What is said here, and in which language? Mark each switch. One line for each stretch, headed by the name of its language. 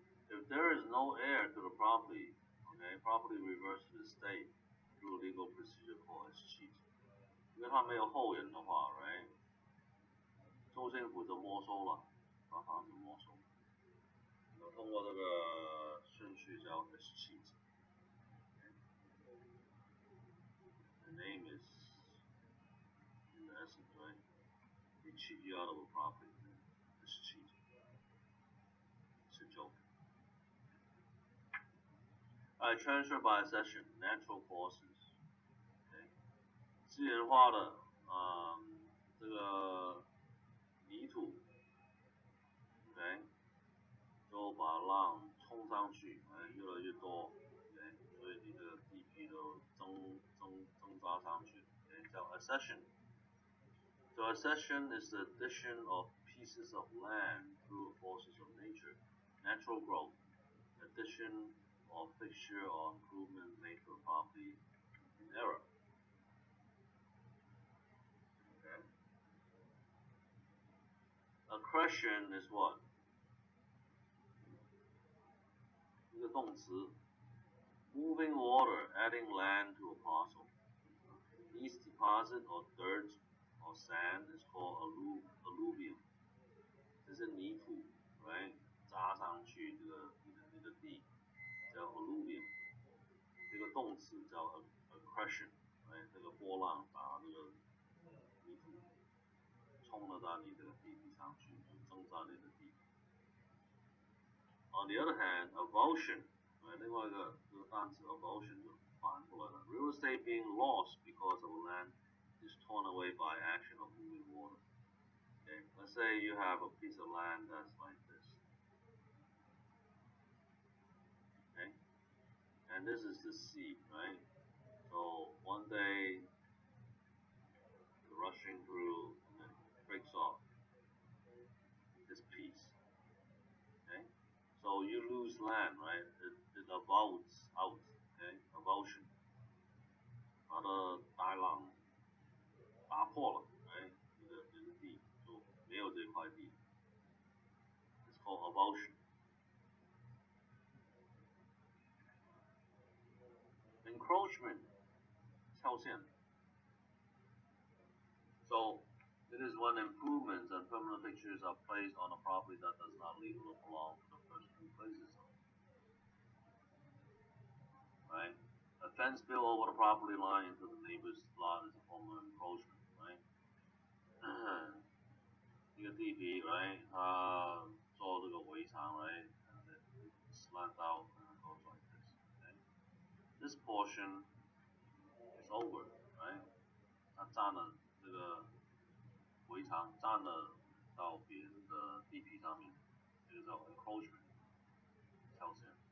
English: If there is no heir to the property, okay, property reverts to the state through legal procedure called escheat.
Chinese: 因为他没有后人的话 ，right， 州政府就没收了，把房子没收。通过这个顺序叫 escheat。
English: The name person, right? They cheat you out of a property. It's cheating. It's a joke. Alright, transfer by accession, natural causes. Okay.
Chinese: 自然化的，这个泥土，OK，就把浪冲上去，越来越多，OK，所以你这个地皮都增扎上去，OK，叫 accession。
English: So accession is the addition of pieces of land through forces of nature, natural growth, addition or fixture or improvement made to a property in error. Okay. Accretion is what?
Chinese: 一个动词
English: moving water, adding land to a parcel. These deposit or dirt or sand is called alluvium.
Chinese: 这是泥土 ，right？扎上去你的地叫 alluvium。这个动词叫 accretion，right？ 这个波浪把这个泥土冲了到你这个地皮上去，就增加你的地皮。
English: On the other hand, avulsion，
Chinese: 另外一个这个单词
English: avulsion 就反过来了 ，real estate being lost because of land is torn away by action of moving water. Okay, let's say you have a piece of land that's like this. Okay, and this is the sea, right? So one day you're rushing through and then it breaks off this piece. Okay, so you lose land, right? It avulses out. Okay, avulsion.
Chinese: 它的大浪打破了，你的地就没有这块地。
English: It's called avulsion.
Chinese: Encroachment, 跳线。
English: So it is when improvements and permanent fixtures are placed on a property that does not legally belong to the person who places them. Right? A fence built over the property line into the neighbor's lot is a form of encroachment, right?
Chinese: 一个地皮 right? 它做这个围墙 right?
English: And it slants out and it goes like this. Okay? This portion is over, right?
Chinese: 它占了这个围墙，占了到别人的地皮上面，这个叫 encroachment， 跳线。